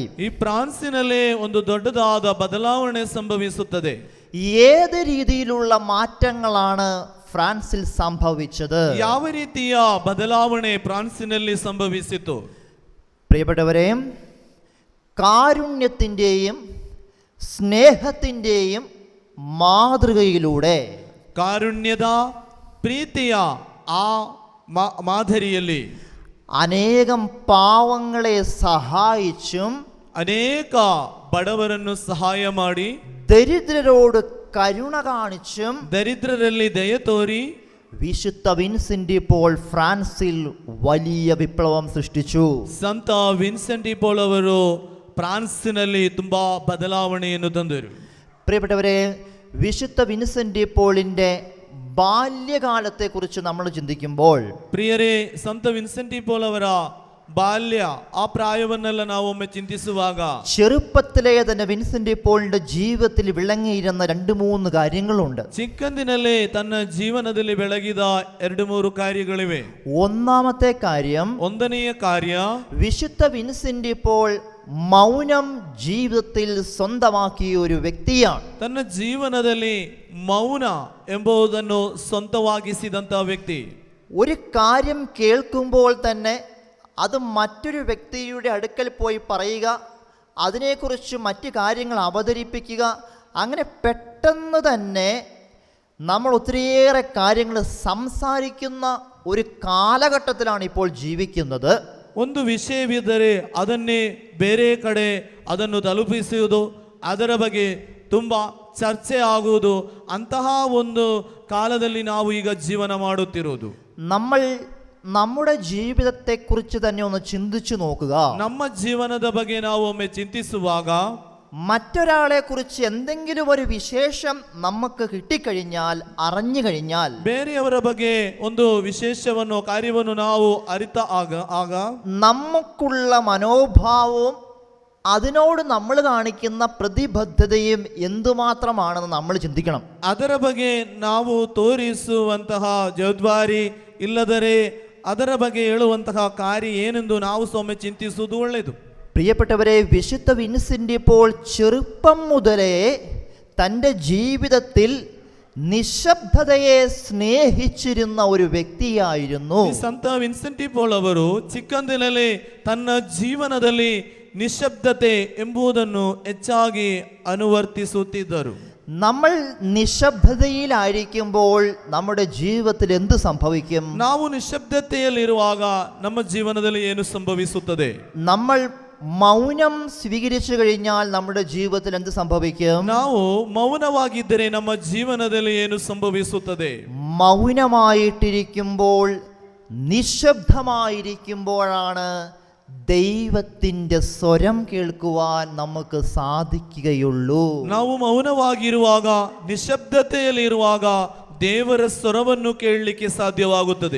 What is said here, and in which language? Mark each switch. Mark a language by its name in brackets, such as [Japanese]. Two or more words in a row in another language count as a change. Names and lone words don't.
[Kannada] ಈ ಫ್ರಾನ್ಸಿನಲ್ಲಿ ಒಂದು ದೊಡ್ಡದಾದ ಬದಲಾವಣೆ ಸಂಭವಿಸುತ್ತದೆ. [Malayalam] ഏത് രീതിയിലുള്ള മാറ്റങ്ങളാണ് ഫ്രാൻസിൽ സംഭവിച്ചത്? [Kannada] ಯಾವ ರೀತಿಯ ಬದಲಾವಣೆ ಫ್ರಾನ್ಸಿನಲ್ಲಿ ಸಂಭವಿಸಿತು? [Malayalam] പ്രിയപ്പെട്ടവരെ, കാരുണ്യത്തിൻ്റെയും സ്നേഹത്തിൻ്റെയും മാതൃകയിലൂടെ, [Kannada] ಕಾರುಣ್ಯದ ಪ್ರೀತಿಯ ಆ ಮಾದರಿಯಲ್ಲಿ [Malayalam] അനേകം പാവങ്ങളെ സഹായിച്ചും [Kannada] ಅನೇಕ ಬಡವರನ್ನು ಸಹಾಯ ಮಾಡಿ, [Malayalam] ദരിദ്രരോട് കരുണ കാണിച്ചും [Kannada] ದರಿದ್ರರಲ್ಲಿ ದಯೆ ತೋರಿ [Malayalam] വിശുദ്ധ വിൻസെന്റ് പോൾ ഫ്രാൻസിൽ വലിയ വിപ്ലവം സൃഷ്ടിച്ചു. [Kannada] ಸಂತ ವಿನ್ಸೆಂಟಿ ಪೋಲ್ ಅವರು ಫ್ರಾನ್ಸಿನಲ್ಲಿ ತುಂಬಾ ಬದಲಾವಣೆಯನ್ನು ತಂದರು. [Malayalam] പ്രിയപ്പെട്ടവരെ, വിശുദ്ധ വിൻസെന്റ് പോളിൻ്റെ ബാല്യകാലത്തെക്കുറിച്ച് നമ്മൾ ചിന്തിക്കുമ്പോൾ, [Kannada] ಪ್ರಿಯರೇ, ಸಂತ ವಿನ್ಸೆಂಟಿ ಪೋಲ್ ಅವರ ಬಾಲ್ಯ, ಆ ಪ್ರಾಯವನ್ನೆಲ್ಲ ನಾವೊಮ್ಮೆ ಚಿಂತಿಸುವಾಗ [Malayalam] ചെറുപ്പത്തിലെ തന്നെ വിൻസെന്റ് പോളിന്റെ ജീവിതത്തിൽ വിളങ്ങിയിരുന്ന 2-3 കാര്യങ്ങളുണ്ട്. [Kannada] ಚಿಕ್ಕಂದಿನಲ್ಲೇ ತನ್ನ ಜೀವನದಲ್ಲಿ ಬೆಳಗಿದ 2-3 ಕಾರ್ಯಗಳಿವೆ. [Malayalam] ഒന്നാമത്തെ കാര്യം, [Kannada] ಒಂದನೆಯ ಕಾರ್ಯ, [Malayalam] വിശുദ്ധ വിൻസെന്റ് പോൾ മൗനം ജീവിതത്തിൽ സ്വന്തമാക്കിയ ഒരു വ്യക്തിയാണ്. [Kannada] ತನ್ನ ಜೀವನದಲ್ಲಿ ಮೌನ ಎಂಬುದನ್ನು ಸ್ವಂತವಾಗಿಸಿದಂತ ವ್ಯಕ್ತಿ. [Malayalam] ഒരു കാര്യം കേൾക്കുമ്പോൾ തന്നെ അത് മറ്റൊരു വ്യക്തിയുടെ അടുക്കൽ പോയി പറയുക, അതിനെക്കുറിച്ച് മറ്റു കാര്യങ്ങൾ അവതരിപ്പിക്കുക, അങ്ങനെ പെട്ടെന്ന് തന്നെ നമ്മൾ ഒത്തിരിയേറെ കാര്യങ്ങൾ സംസാരിക്കുന്ന ഒരു കാലഘട്ടത്തിലാണ് ഇപ്പോൾ ജീവിക്കുന്നത്. [Kannada] ಒಂದು ವಿಷಯವಿದ್ದರೆ ಅದನ್ನೇ ಬೇರೆ ಕಡೆ ಅದನ್ನು ತಲುಪಿಸುವುದು, ಅದರ ಬಗ್ಗೆ ತುಂಬ ಚರ್ಚೆ ಆಗುವುದು, ಅಂತಹ ಒಂದು ಕಾಲದಲ್ಲಿ ನಾವು ಈಗ ಜೀವನ ಮಾಡುತ್ತಿರುವುದು. [Malayalam] നമ്മൾ നമ്മുടെ ജീവിതത്തെക്കുറിച്ച് തന്നെ ഒന്ന് ചിന്തിച്ചു നോക്കുക. [Kannada] ನಮ್ಮ ಜೀವನದ ಬಗ್ಗೆ ನಾವು ಒಮ್ಮೆ ಚಿಂತಿಸುವಾಗ [Malayalam] മറ്റൊരാളെ കുറിച്ച് എന്തെങ്കിലും ഒരു വിശേഷം നമുക്ക് കിട്ടിക്കഴിഞ്ഞാൽ, അറിഞ്ഞു കഴിഞ്ഞാൽ, [Kannada] ಬೇರೆಯವರ ಬಗ್ಗೆ ಒಂದು ವಿಶೇಷವನ್ನು ಕಾರ್ಯವನ್ನು ನಾವು ಅರಿತ ಆಗ [Malayalam] നമുക്കുള്ള മനോഭാവവും അതിനോട് നമ്മൾ കാണിക്കുന്ന പ്രതിബദ്ധതയും എന്തുമാത്രമാണെന്ന് നമ്മൾ ചിന്തിക്കണം. [Kannada] ಅದರ ಬಗ್ಗೆ ನಾವು ತೋರಿಸುವಂತಹ ಜವಾಬ್ದಾರಿ ಇಲ್ಲದರೆ ಅದರ ಬಗ್ಗೆ ಹೇಳುವಂತಹ ಕಾರ್ಯ ಏನೆಂದು ನಾವು ಸೊಮ್ಮೆ ಚಿಂತಿಸುವುದು ಒಳ್ಳೆಯದು. [Malayalam] പ്രിയപ്പെട്ടവരെ, വിശുദ്ധ വിൻസെന്റ് പോൾ ചെറുപ്പം മുതലേ തൻ്റെ ജീവിതത്തിൽ നിശബ്ദതയെ സ്നേഹിച്ചിരുന്ന ഒരു വ്യക്തിയായിരുന്നു. [Kannada] ಈ ಸಂತ ವಿನ್ಸೆಂಟಿ ಪೋಲ್ ಅವರು ಚಿಕ್ಕಂದಿನಲ್ಲಿ ತನ್ನ ಜೀವನದಲ್ಲಿ ನಿಶಬ್ದತೆ ಎಂಬುದನ್ನು ಹೆಚ್ಚಾಗಿ ಅನುವರ್ತಿಸುತ್ತಿದ್ದರು. [Malayalam] നമ്മൾ നിശബ്ദതയിലായിരിക്കുമ്പോൾ നമ്മുടെ ജീവിതത്തിൽ എന്ത് സംഭവിക്കും? [Kannada] ನಾವು ನಿಶಬ್ದತೆಯಲ್ಲಿರುವಾಗ ನಮ್ಮ ಜೀವನದಲ್ಲಿ ಏನು ಸಂಭವಿಸುತ್ತದೆ? [Malayalam] നമ്മൾ മൗനം സ്വീകരിച്ചു കഴിഞ്ഞാൽ നമ്മുടെ ജീവിതത്തിൽ എന്ത് സംഭവിക്കും? [Kannada] ನಾವು ಮೌನವಾಗಿದ್ದರೆ ನಮ್ಮ ಜೀವನದಲ್ಲಿ ಏನು ಸಂಭವಿಸುತ್ತದೆ? [Malayalam] മൗനമായിട്ടിരിക്കുമ്പോൾ, നിശബ്ദമായിരിക്കുമ്പോഴാണ് ദൈവത്തിൻ്റെ സ്വരം കേൾക്കുവാൻ നമുക്ക് സാധിക്കുകയുള്ളൂ. [Kannada] ನಾವು ಮೌನವಾಗಿರುವಾಗ, ನಿಶಬ್ದತೆಯಲ್ಲಿರುವಾಗ ದೇವರ ಸ್ವರವನ್ನು ಕೇಳಲಿಕ್ಕೆ ಸಾಧ್ಯವಾಗುತ್ತದೆ.